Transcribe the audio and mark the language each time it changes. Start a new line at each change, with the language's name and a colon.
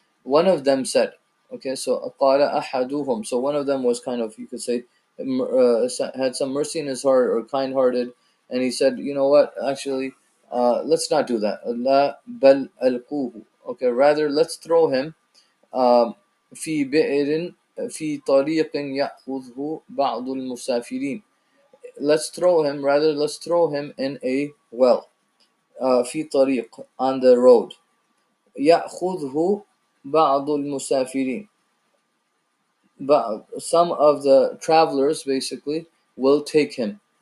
English: One of them said, okay, so
Arabic: قال أحدهم,
English: so one of them was kind of, you could say, had some mercy in his heart, or kind-hearted, and he said, you know what, actually, let's not do that.
Arabic: لا بل ألقوه,
English: okay, rather let's throw him
Arabic: في بئر في طريق يأخذه بعض المسافرين.
English: Let's throw him, rather let's throw him in a well.
Arabic: في طريق,
English: on the road.
Arabic: يأخذه بعض المسافرين.
English: But some of the travelers, basically, will take him.